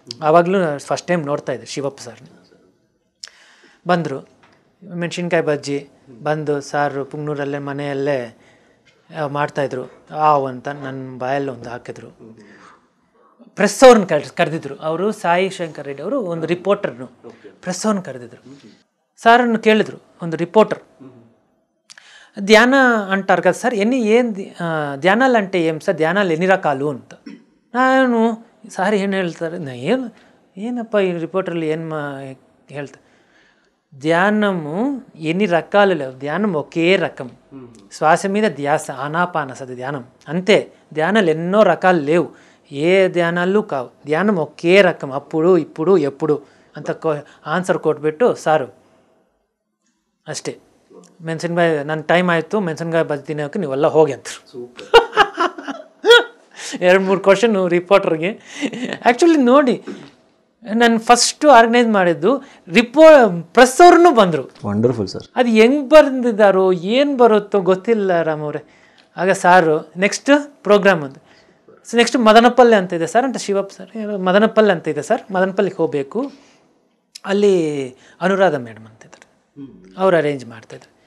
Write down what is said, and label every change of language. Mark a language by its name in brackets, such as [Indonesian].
[Kannada] ಆವಾಗಲೂ first time ನೋಡ್ತಾ ಇದ್ದೆ ಶಿವಪ್ಪ ಸರ್ನ. ಬಂದರು, ಮೆಣಸಿನ್ಕಾಯಿ ಬಜ್ಜಿ ಬಂದು ಸಾರು ಪುಂಗ್ನೂರಲ್ಲೇ ಮನೆಯಲ್ಲೇ ಮಾಡ್ತಾಯಿದ್ರು. ಅಂತ ನನ್ನ ಬಾಯಲ್ಲಿ ಒಂದು ಹಾಕಿದ್ರು. ಪ್ರೆಸ್ ಅವ್ರನ್ನ ಕರೆದಿದ್ರು. ಅವರು ಸಾಯಿ ಶಂಕರ್ ರೆಡ್ಡಿ ಅವರು ಒಂದು ರಿಪೋರ್ಟರ್ನು, ಪ್ರೆಸ್ ಅವ್ರನ್ನ ಕರೆದಿದ್ರು. [Telugu] సార్ను [Kannada] ಕೇಳಿದ್ರು, ಒಂದು ರಿಪೋರ್ಟರ್, [Telugu] ధ్యాన అంటారు కదా సార్, ఏం ధ్యానాలు అంటే ఏం సార్, ధ్యానాలు ఎన్ని రకాలు ಅಂತ. [Kannada] ನಾನು [Telugu] సార్ [Kannada] ಏನು ಹೇಳ್ತಾರೆ, ಏನಪ್ಪ [Telugu] ఈ రిపోర్టర్లు ఏం [Kannada] ಹೇಳ್ತಾರೆ, [Telugu] ధ్యానము ఎన్ని రకాలు లేవు, ధ్యానం ఒకే రకం, శ్వాస మీద ధ్యాస, ఆనాపానసది ధ్యానం అంతే. ధ్యానాలు ఎన్నో రకాలు లేవు, ఏ ధ్యానాలు కావు, ధ్యానం ఒకే రకం, అప్పుడు ఇప్పుడు ఎప్పుడు [Kannada] ಅಂತ ಆನ್ಸರ್ ಕೊಟ್ಬಿಟ್ಟು ಸಾರು ಅಷ್ಟೇ, ಮೆಣಸಿನ್ಕಾಯಿ ನನ್ನ ಟೈಮ್ ಆಯಿತು, ಮೆಣಸಿನ್ಕಾಯಿ ಬಜ್ಜಿ ತಿನ್ನೋಕೆ ನೀವೆಲ್ಲ ಹೋಗಿ ಅಂತ. 2-3 ಕ್ವಶನ್ ರಿಪೋರ್ಟರ್ಗೆ. ಆ್ಯಕ್ಚುಲಿ ನೋಡಿ, ನಾನು ಫಸ್ಟು ಆರ್ಗನೈಸ್ ಮಾಡಿದ್ದು ಪ್ರೆಸ್ ಅವ್ರನ್ನೂ ಬಂದರು. Wonderful sir. ಅದು ಹೆಂಗೆ ಬಂದಿದ್ದಾರೋ ಏನು ಬರುತ್ತೋ ಗೊತ್ತಿಲ್ಲ ರಾಮವ್ರೆ. ಆಗ ಸಾರು ನೆಕ್ಸ್ಟ್ ಪ್ರೋಗ್ರಾಮ್ ಒಂದು, ನೆಕ್ಸ್ಟ್ ಮದನಪಲ್ಲೆ ಅಂತ ಇದೆ ಸರ್ ಅಂತ ಶಿವಪ್ಪ ಸರ್, ಮದನಪಲ್ಲೆ ಅಂತ ಇದೆ ಸರ್, ಮದನಪಲ್ಲಿಗೆ ಹೋಗಬೇಕು, ಅಲ್ಲಿ ಅನುರಾಧ ಮೇಡಮ್ ಅಂತಿದ್ರು, ಅವ್ರು ಅರೇಂಜ್ ಮಾಡ್ತಾಯಿದ್ರು.